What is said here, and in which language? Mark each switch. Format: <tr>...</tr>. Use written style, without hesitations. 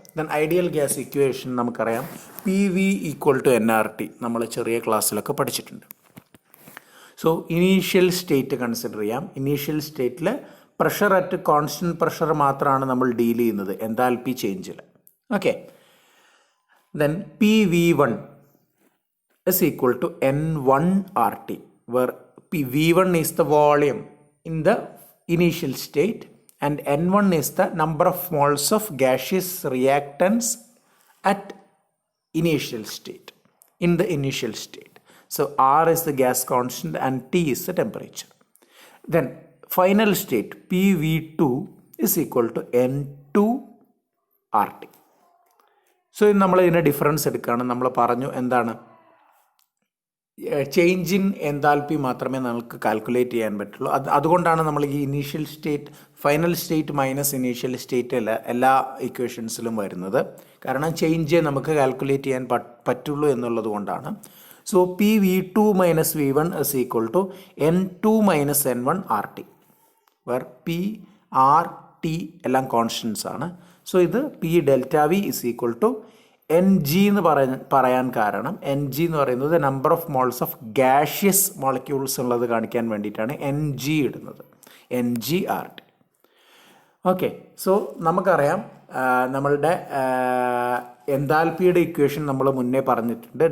<ml>Then ideal gas equation നമുക്കറിയാം PV = nRT, നമ്മൾ ചെറിയ ക്ലാസ്സിലൊക്കെ പഠിച്ചിട്ടുണ്ട്. സോ ഇനീഷ്യൽ സ്റ്റേറ്റ് കൺസിഡർ ചെയ്യാം. ഇനീഷ്യൽ സ്റ്റേറ്റിൽ പ്രഷർ അറ്റ് കോൺസ്റ്റൻറ്റ് പ്രഷർ മാത്രമാണ് നമ്മൾ ഡീൽ ചെയ്യുന്നത് enthalpy ചേഞ്ചിൽ.</ml> <en>Okay, then PV1 = N1RT, where V1 is the volume in the initial state and N1 is the number of moles of gaseous reactants at initial state, in the initial state. So R is the gas constant and T is the temperature. Then final state PV2 = N2RT.</en> <ml>So നമ്മൾ ഇതിൻ്റെ difference എടുക്കുകയാണ്. നമ്മൾ പറഞ്ഞു എന്താണ് change in enthalpy മാത്രമേ നമുക്ക് calculate ചെയ്യാൻ പറ്റുള്ളൂ. അതുകൊണ്ടാണ് നമ്മൾ ഈ initial state, final state minus initial state എല്ലാ ഇക്വേഷൻസിലും വരുന്നത്. കാരണം ചേഞ്ച് നമുക്ക് കാൽക്കുലേറ്റ് ചെയ്യാൻ പറ്റുള്ളൂ എന്നുള്ളത് കൊണ്ടാണ്.</ml> <en>so PV2 - V1 = N2 - N1RT, where P, R, T</en> <ml>എല്ലാം കോൺസ്റ്റൻസ് ആണ്. സോ ഇത് P∆V = Ng എന്ന് പറയാൻ കാരണം Ng എന്ന് പറയുന്നത് number of moles of gaseous molecules ഉള്ളത് കാണിക്കാൻ വേണ്ടിയിട്ടാണ് Ng ഇടുന്നത്, NgRT. ഓക്കെ, സോ നമുക്കറിയാം നമ്മളുടെ എൻതാൽപ്പിയുടെ ഇക്വേഷൻ നമ്മൾ മുന്നേ പറഞ്ഞിട്ടുണ്ട്.</ml>